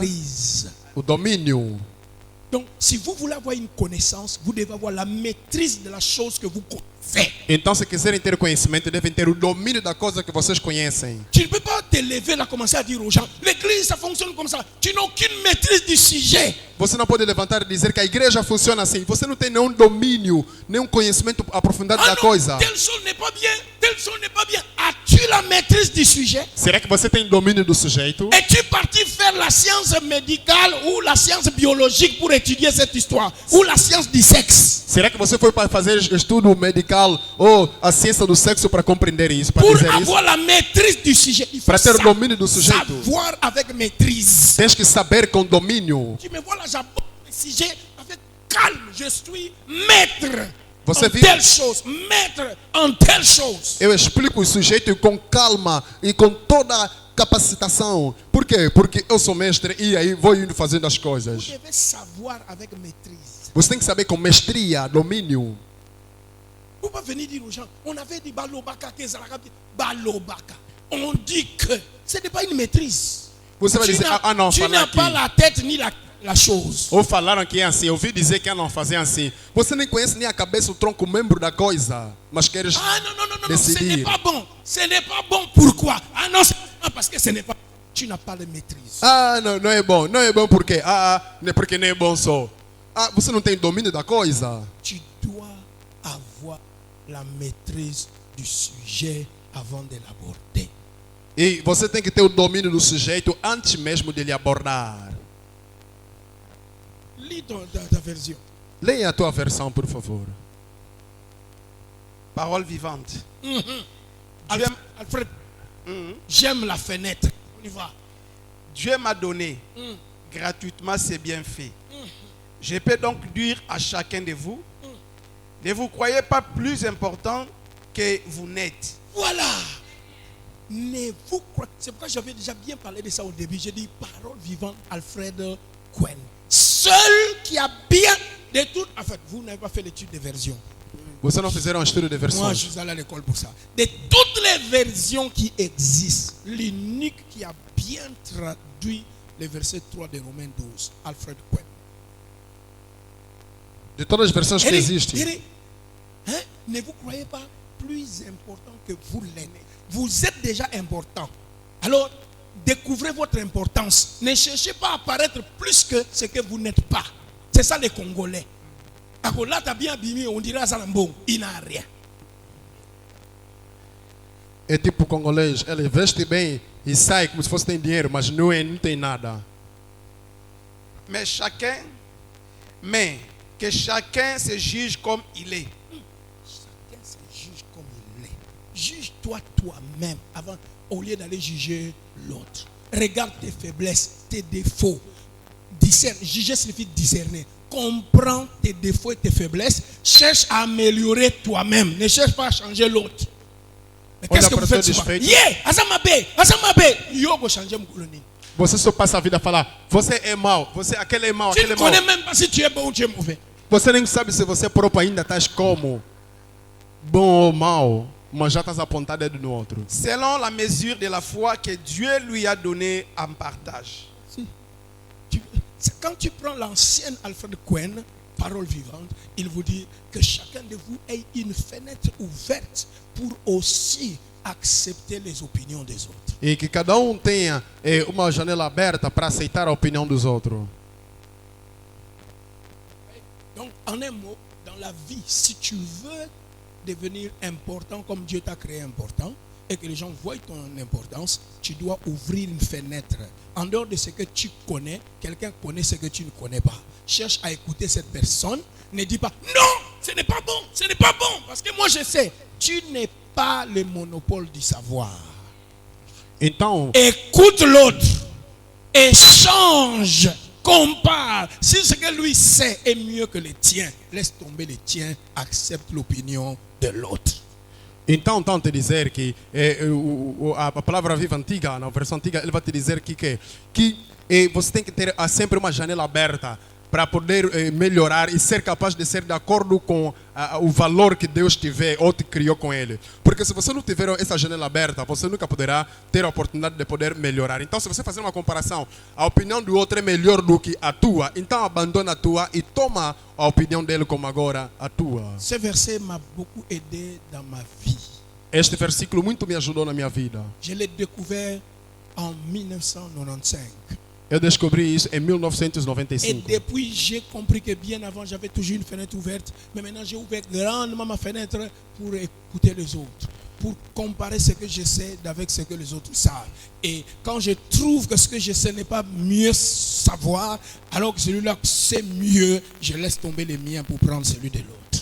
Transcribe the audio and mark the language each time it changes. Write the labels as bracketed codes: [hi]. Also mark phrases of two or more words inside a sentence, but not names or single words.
[fr] maîtrise. [pt] O domínio. [fr] Donc, si vous voulez avoir une connaissance, vous devez avoir la maîtrise de la chose que vous connaissez. [pt] Então, se quiserem ter conhecimento, devem ter o domínio da coisa que vocês conhecem. [fr] Tu ne peux pas te lever là, commencer à dire aux gens, l'église, ça fonctionne comme ça. Tu n'as aucune maîtrise du sujet. [pt] Você não pode levantar e dizer que a igreja funciona assim. Você não tem nenhum domínio, nenhum conhecimento aprofundado da [fr] Ah non, [pt] coisa. [fr] telle chose n'est pas bien, telle chose n'est pas bien. As-tu la maîtrise du sujet? [pt] Será que você tem domínio do sujeito? [fr] Es-tu parti faire la science médicale ou la science biologique pour étudier cette histoire? Ou la science du sexe? [pt] Será que você foi para fazer estudo medical ou a ciência do sexo para compreender isso, para [fr] Pour [pt] dizer isso? [fr] avoir la maîtrise du sujet, il faut [pt] Para ter o domínio do sujeito, [fr] savoir avec maîtrise. [pt] tens que saber com domínio. [fr] Tu me vois là, j'aborde le sujet avec calme. Je suis maître [pt] Você [fr] en [pt] viu? [fr] telle chose, maître en telle chose. [pt] Eu explico o sujeito com calma e com toda a capacitação. Por quê? Porque eu sou mestre e aí vou indo fazendo as [fr] Vous [pt] coisas. [fr] devez savoir avec maîtrise. [pt] Você tem que saber com mestria, domínio. [fr] Vous ne pouvez pas venir dire aux gens, on avait dit [ln] Balobaka, Balobaka. [fr] On dit que ce n'est pas une maîtrise. [pt] Você vai dizer, não, [fr] Tu [pt] falar [fr] n'as [pt] aqui. [fr] pas la tête ni la chose. [pt] Ou falaram que é assim, eu ouvi dizer que não fazer assim. Você nem conhece nem a cabeça, o tronco, o membro da coisa. Mas queres [fr] Ah non, non, non, non, ce [pt] decidir. [fr] n'est pas bon. Ce n'est pas bon. Pourquoi? Ah non, parce que ce n'est pas. Tu n'as pas de maîtrise. [pt] Ah, não é bom. Não é bom porque não é porque não é bom só. Ah, você não tem domínio da coisa. [fr] Tu dois avoir la maîtrise du sujet avant de l'aborder. [pt] E você tem que ter o domínio do sujeito antes mesmo de lhe abordar. [fr] Lis ta version. [pt] Leia a tua versão, por favor. [fr] Parole vivante. Alfred, j'aime la fenêtre. On y va. Dieu m'a donné gratuitement ses bienfaits. Je peux donc dire à chacun de vous, ne vous croyez pas plus important que vous n'êtes. Voilà. Ne vous croyez. C'est pourquoi j'avais déjà bien parlé de ça au début. J'ai dit parole vivante, Alfred Cohen. Seul qui a bien de tout. En fait, vous n'avez pas fait l'étude de version. [pt] Vocês não fizeram um estudo de [fr] Moi, [pt] versões. [fr] je suis allé à l'école pour ça. De toutes les versions qui existent, l'unique qui a bien traduit le verset 3 de Romains 12, Alfred Quen. [pt] De todas as versões que [fr] Il [pt] existem. [fr] dit, hein, ne vous croyez pas plus important que vous l'êtes. Vous êtes déjà important. Alors, découvrez votre importance. Ne cherchez pas à paraître plus que ce que vous n'êtes pas. C'est ça les Congolais. Alors là, tu as bien abîmé, on dirait à Zalambo, il n'a rien. [pt] É tipo congolês, ele veste bem e sai como se fosse tem dinheiro, mas não tem nada. [fr] Mais que chacun se juge comme il est. Chacun se juge comme il est. Juge-toi toi-même avant, au lieu d'aller juger l'autre. Regarde tes faiblesses, tes défauts. Juger signifie discerner. Comprends tes défauts et tes faiblesses. Cherche à améliorer toi-même. Ne cherche pas à changer l'autre. Mais qu'est-ce que vous faites souvent? [ln] Azamabe. Yo, go changer mon colonie. [pt] Você só passa a vida a falar, você é mau, aquele é mau, [fr] Tu [pt] aquele [fr] ne [pt] é mau. [fr] connais même pas si tu es bon ou tu es mauvais. [pt] Você nem sabe se você próprio ainda estás como bom ou mau, mas já estás apontado dedo no outro. [fr] Selon la mesure de la foi que Dieu lui a donnée en partage. Quand tu prends l'ancienne Alfred Quen, parole vivante, il vous dit que chacun de vous ait une fenêtre ouverte pour aussi accepter les opinions des autres. [pt] E que cada tenha uma janela aberta para aceitar a opinião dos outros. [fr] Donc, en un mot, dans la vie, si tu veux devenir important comme Dieu t'a créé important, et que les gens voient ton importance, tu dois ouvrir une fenêtre. En dehors de ce que tu connais, quelqu'un connaît ce que tu ne connais pas. Cherche à écouter cette personne. Ne dis pas, non, ce n'est pas bon, ce n'est pas bon, parce que moi je sais. Tu n'es pas le monopole du savoir. [pt] Então, [fr] Écoute l'autre, échange, compare. Si ce que lui sait est mieux que le tien, laisse tomber le tien, accepte l'opinion de l'autre. [pt] então te dizer que a palavra viva antiga, na versão antiga, ele vai te dizer que você tem que ter sempre uma janela aberta para poder melhorar e ser capaz de ser de acordo com o valor que Deus te vê ou te criou com ele. Porque se você não tiver essa janela aberta, você nunca poderá ter a oportunidade de poder melhorar. Então, se você fazer uma comparação, a opinião do outro é melhor do que a tua, então abandona a tua e toma a opinião dele como agora a tua. [fr] Ce verset m'a beaucoup aidé dans ma vie. [pt] Este versículo muito me ajudou na minha vida. [fr] Je l'ai découvert en 1995. [pt] Eu descobri isso em [fr] Et [pt] 1995. [fr] depuis, j'ai compris que bien avant, j'avais toujours une fenêtre ouverte. Mais maintenant, j'ai ouvert grandement ma fenêtre pour écouter les autres. Pour comparer ce que je sais avec ce que les autres savent. Et quand je trouve que ce que je sais n'est pas mieux savoir, alors que celui-là sait mieux, je laisse tomber les miens pour prendre celui de l'autre.